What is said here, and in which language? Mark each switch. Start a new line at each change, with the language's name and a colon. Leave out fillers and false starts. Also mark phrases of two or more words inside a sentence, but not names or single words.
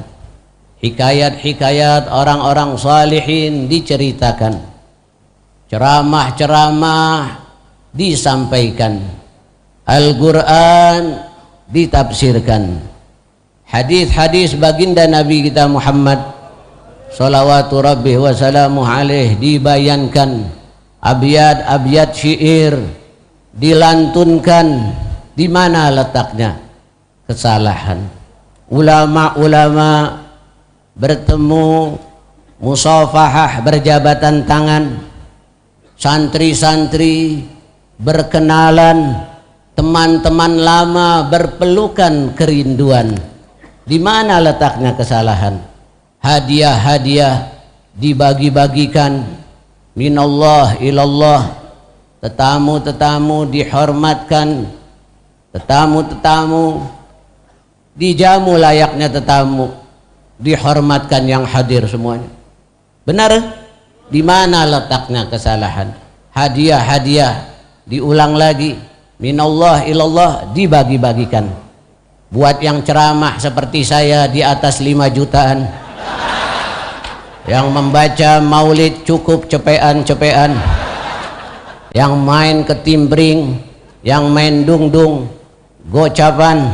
Indonesian: Hikayat-hikayat orang-orang salihin diceritakan. Ceramah-ceramah disampaikan. Al-Quran ditafsirkan. Hadis-hadis baginda Nabi kita Muhammad
Arabic: صلوات ربي وسلامه عليه
Indonesian: dibayankan. Abyat-abyat syair dilantunkan. Di mana letaknya kesalahan? Ulama-ulama bertemu, musafahah, berjabatan tangan. Santri-santri berkenalan, teman-teman lama berpelukan kerinduan. Di mana letaknya kesalahan? Hadiah-hadiah dibagi-bagikan.
Arabic: من الله إلى الله.
Indonesian: Tetamu-tetamu dihormatkan. Tetamu-tetamu dijamu layaknya tetamu. Dihormatkan yang hadir semuanya. Benar? Di mana letaknya kesalahan? Hadiah-hadiah diulang lagi.
Arabic: من الله إلى الله
Indonesian: dibagi-bagikan. Buat yang ceramah seperti saya di atas 5 jutaan, yang membaca maulid cukup cepean-cepean, yang main ketimbring, yang main dungdung, gocapan.